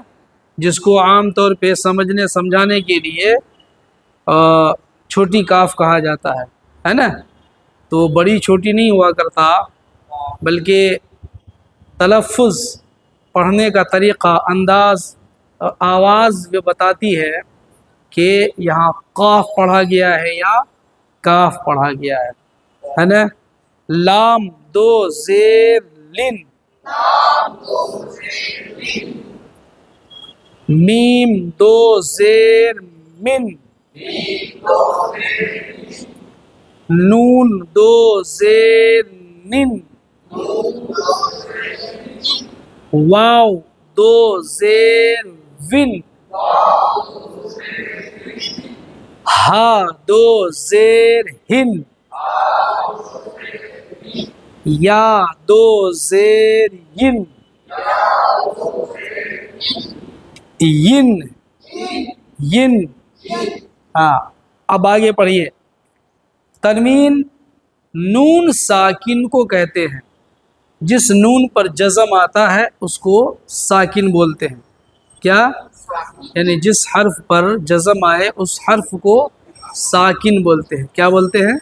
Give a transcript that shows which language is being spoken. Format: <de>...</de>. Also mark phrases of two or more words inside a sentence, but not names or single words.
<ur>جس کو عام طور پہ سمجھنے سمجھانے کے لیے چھوٹی کاف کہا جاتا ہے نا تو بڑی چھوٹی نہیں ہوا کرتا بلکہ تلفظ پڑھنے کا طریقہ انداز آواز جو بتاتی ہے کہ یہاں قاف پڑھا گیا ہے یا کاف پڑھا گیا ہے نا لام دو زیر لن میم دو زیر من نون دو زیر نن واو دو زیر ون ہا دو زیر ہن یا دو زیر ین ین ین ہاں اب آگے پڑھیے تنوین نون ساکن کو کہتے ہیں جس نون پر جزم آتا ہے اس کو ساکن بولتے ہیں کیا یعنی جس حرف پر جزم آئے اس حرف کو ساکن بولتے ہیں کیا بولتے ہیں</ur>